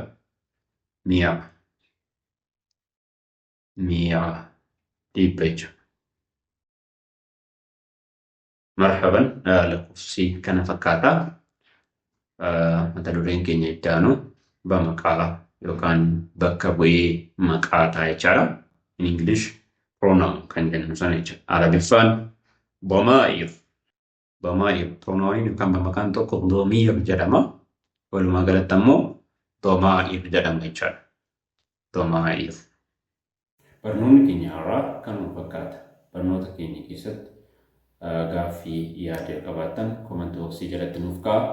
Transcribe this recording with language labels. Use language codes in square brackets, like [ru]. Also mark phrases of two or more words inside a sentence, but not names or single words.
[om] 100 dhibba jechuudha. Marhaban lakkoofsi kana fakkaata. Mata dureen keenya itti aanu bamaqaa yookaan bakka bu'ee maqaa ta'a jechaadha. [en] In English [om] pronoun kan jennu sana jechuudha. Arabiffaan ضمائر pronoun yookaan bamaqaan tokko ضمير jedhama. Walumaa galatti ammoo ضمائر jedhama jechaadha. ضمائر. Barnoonni keenya har'aa kanuma fakkaata. Barnoota keenya keessatti gaaffii yaada qabaattan komentii boksii jalatti nuuf kaa'aa.